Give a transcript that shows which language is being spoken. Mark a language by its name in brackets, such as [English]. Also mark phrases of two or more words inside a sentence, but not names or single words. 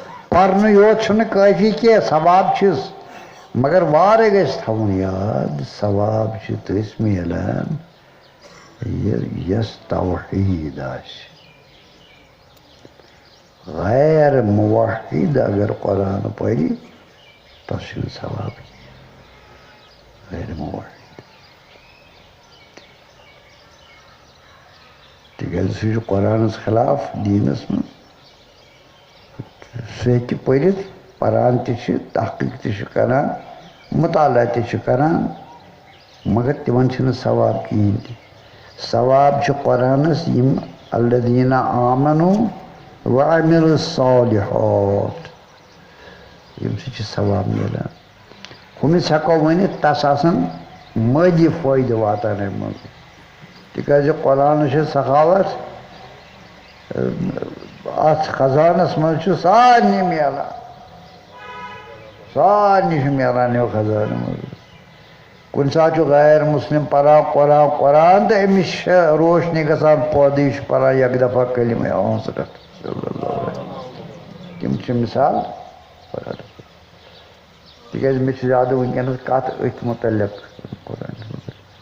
[Kashmiri] پرن یوت چھُنہٕ کٲفی کینٛہہ ثواب چھُس مگر وارٕ گژھِ تھاوُن یاد ثواب چھُ تٔژ میلان یس توحید آسہِ غیر موحد اگر قرآن پری تس چھُنہٕ ثواب کینٛہہ غیر موحد تِکیٛازِ سُہ چھُ قرآنس خلاف دیٖنس منٛز سُہ ہیٚکہِ پٔرِتھ پران تہِ چھِ تحقیٖق تہِ چھِ کران مطالعہ تہِ چھِ کران مگر تِمن چھُنہٕ ثواب کِہیٖنۍ تہِ ثواب چھُ قرآنس یِم [Arabic] الذیٖنَ آمنوا وعملوا الصالحات [Kashmiri] ییٚمہِ سۭتۍ چھِ ثواب میلان ہُمِس ہٮ۪کو ؤنِتھ تس آسان مٲلی فٲیدٕ واتان اَمہِ منٛز تِکیٛازِ قرآنس چھِ سخاوت اتھ خزانس منٛز چھُ سارنٕے میلان سارنٕے چھُ میلان یہِ خزانہٕ منٛز کُنہِ ساتہٕ چھُ غیر مسلم پران قرآن تہٕ أمِس چھِ روشنی گژھان پٲدٕ یہِ چھُ پران یکہِ دفعہ کلمہ حضرت تِم چھِ مِثال تِکیٛازِ مےٚ چھِ زیادٕ وٕنکٮ۪نس کتھ أتھۍ مُتعلق قرآنس مُتعلق